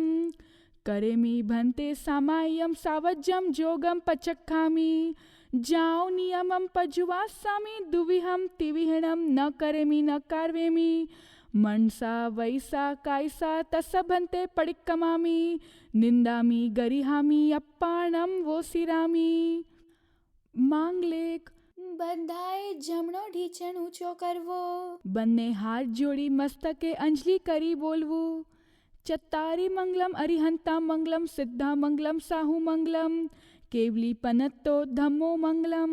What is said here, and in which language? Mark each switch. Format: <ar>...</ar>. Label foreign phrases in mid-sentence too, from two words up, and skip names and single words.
<pra>करेमि भन्ते सामाय्यम सावज्यम जोगम पचक्खामि जाओ नियमम पजुवासामि दुविहम तिविहणम न करेमि न कार्वेमि मनसा वैसा कायसा तस्सभन्ते पडिक्कमामि निंदामि गरिहामि अप्पाणम वोसिरामि.</pra> <gu>માંગલિક. બધાએ જમણો ઢીંચણ ઊંચો કરવો, બંને હાથ જોડી મસ્તકે અંજલિ કરી બોલવું.</gu> <pra>ચત્તારી મંગલમ અરિહંતા મંગલમ સિદ્ધા મંગલમ સાહુ મંગલમ કેવલી પનત્તો ધમ્મો મંગલમ.</pra>